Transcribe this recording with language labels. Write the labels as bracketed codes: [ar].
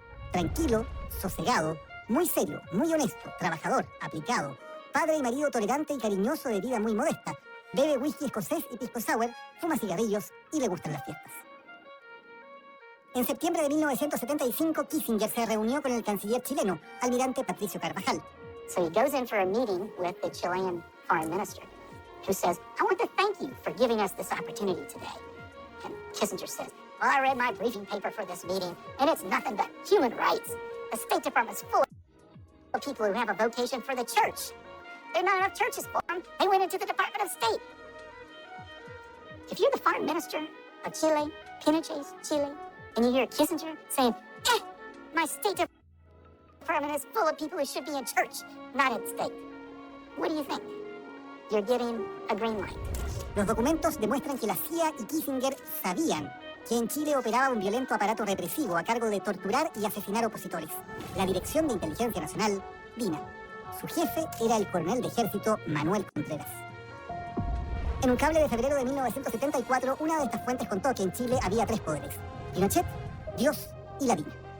[es] Tranquilo, sosegado, muy serio, muy honesto, trabajador, aplicado, padre y marido tolerante y cariñoso de vida muy modesta, bebe whisky escocés y pisco sour, fuma cigarrillos y le gustan las fiestas. En septiembre de 1975, Kissinger se reunió con el canciller chileno, almirante Patricio Carvajal. [en] So he goes in for a meeting with the Chilean foreign minister, who says, I want to thank you for giving us this opportunity today. And Kissinger says, well, I read my briefing paper for this meeting, and it's nothing but human rights. The State Department's full of people who have a vocation for the church. There are not enough churches for them. They went into the Department of State. If you're the foreign minister of Chile, Pinochet's Chile, and you hear Kissinger saying, my State Department is full of people who should be in church, not in state. What do you think? You're getting a green light. [es] Los documentos demuestran que la CIA y Kissinger sabían que en Chile operaba un violento aparato represivo a cargo de torturar y asesinar opositores. La Dirección de Inteligencia Nacional, DINA. Su jefe era el coronel de ejército Manuel Contreras. En un cable de febrero de 1974, una de estas fuentes contó que en Chile había 3 poderes: Pinochet, Dios y la DINA.